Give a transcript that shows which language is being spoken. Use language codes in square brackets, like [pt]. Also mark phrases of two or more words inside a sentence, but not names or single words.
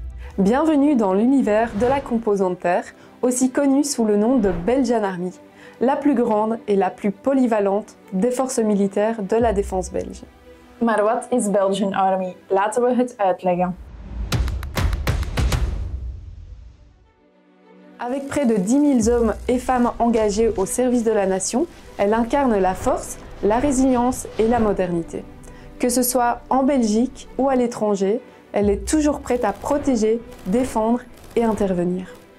[fr] Bienvenue dans l'univers de la composante terre, aussi connue sous le nom de Belgian Army, la plus grande et la plus polyvalente des forces militaires de la défense belge. [nl] Maar wat is Belgian Army? Laten we het uitleggen. [fr] Avec près de 10 000 hommes et femmes engagés au service de la nation, elle incarne la force, la résilience et la modernité. Que ce soit en Belgique ou à l'étranger, elle est toujours prête à protéger, défendre et intervenir.